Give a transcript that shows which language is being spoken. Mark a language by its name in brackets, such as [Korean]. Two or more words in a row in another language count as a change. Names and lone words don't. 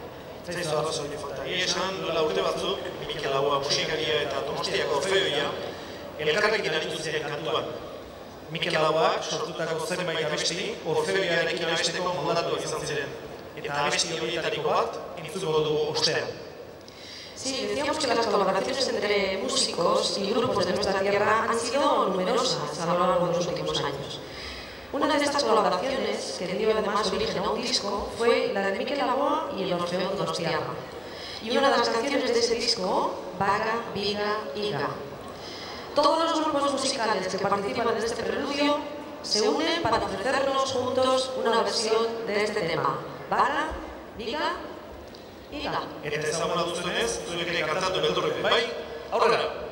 [Basque] Zaizu arrazoi falta. Esan duela urte batzuk, Mikel Laboa musikaria eta Donostiako Orfeoia, elkarrekin aritu ziren kantuan. Mikel Laboak sortutako zenbait abesti, Orfeoiarekin abesteko moldatuak izan ziren. Eta abesti horietariko bat, entzuko dugu ostean. [Spanish] Sí, decíamos que las colaboraciones entre músicos y grupos de nuestra tierra han sido numerosas a lo largo de los últimos años. Una de estas colaboraciones, que dio además origen a un disco, fue la de Mikel Laboa y el Orfeón Donostiarra. Y una de las canciones de ese disco, Baga, Biga, Iga. Todos los grupos musicales que participan en este preludio se unen para ofrecernos juntos una versión de este tema. [Basque] Baga, Biga, Iga. Eta ezaguna duzuenez, zuek ere kantatu beldurrekin, bai? Aurrera!